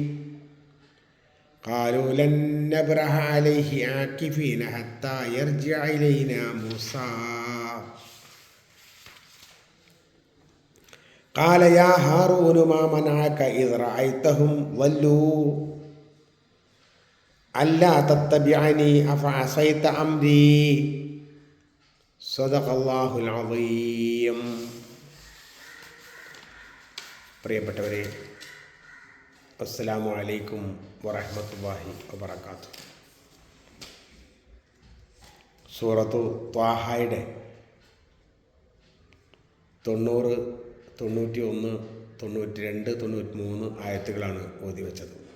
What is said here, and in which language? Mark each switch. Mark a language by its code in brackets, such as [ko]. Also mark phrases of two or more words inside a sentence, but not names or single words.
[ar] قالوا لن نبرح عليه عاكفين حتى يرجع إلينا موسى قال يا هارون ما منعك إذ رأيتهم ضلوا ألا تتبعني أفعصيت أمري صدق الله العظيم. [ml] പ്രിയപ്പെട്ടവരെ, [ar] السلام عليكم ورحمة الله وبركاته. [ml] സൂറത്തു ത്വാഹയുടെ 90, 91, 92, 93 ആയത്തുകളാണ് ഓതി വെച്ചത്.